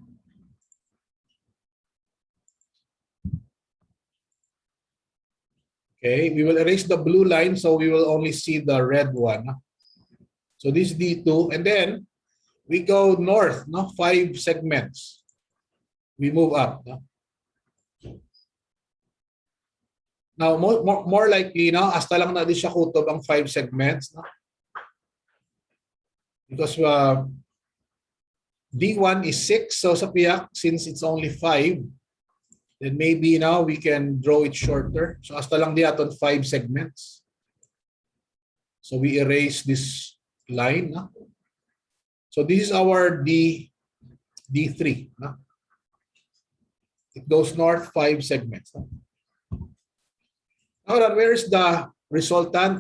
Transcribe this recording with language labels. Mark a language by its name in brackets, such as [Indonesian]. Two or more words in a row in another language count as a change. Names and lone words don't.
[English] Okay, we will erase the blue line so we will only see the red one. So this is D2, and then we go north, no? 5 segments. We move up. No? Now, more likely, no? [Cebuano] Hasta lang na di siya kutob ang 5 segments. [English] No? Because D1 is 6, so sa piyak, since it's only 5, then maybe now we can draw it shorter. So [Cebuano] hasta lang di aton [English] 5 segments. So we erase this line. No? So this is our D3. No? It goes north 5 segments. No? Now, where is the resultant?